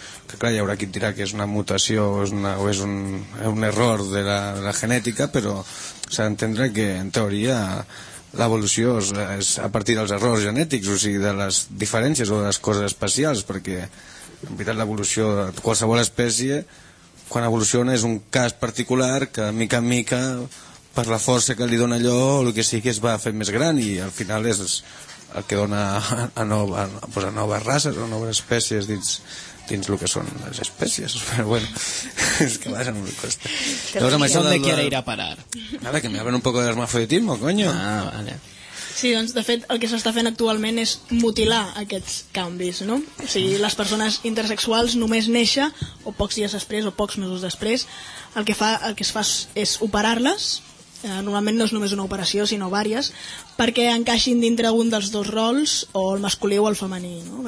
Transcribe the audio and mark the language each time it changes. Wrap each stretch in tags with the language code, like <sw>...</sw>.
<ca>que clar, hi haurà qui et dirà que és una mutació o és un error de la genètica, però s'ha d'entendre que, en teoria, l'evolució és a partir dels errors genètics, o sigui, de les diferències o de les coses especials, perquè, en veritat, l'evolució de qualsevol espècie, quan evoluciona, és un cas particular que, de mica en mica, per la força que li dona allò, el que sigui, es va fent més gran, i al final és el que dona a noves races o noves espècies dins el que són les espècies, però bueno, és que vaja, no li costa. Llavors, amb això de...</ca> <es>¿Dónde quiere ir a parar? Nada, que me hablen un poco de hermafroditismo, coño. Ah, vale.</es> <ca>Sí, doncs, de fet, el que s'està fent actualment és mutilar aquests canvis, no? O sigui, les persones intersexuals només néixer, o pocs dies després, o pocs mesos després, el que es fa és operar-les, normalment no és només una operació, sinó vàries, perquè encaixin dintre un dels dos rols, o el masculí o el femení, no?</ca>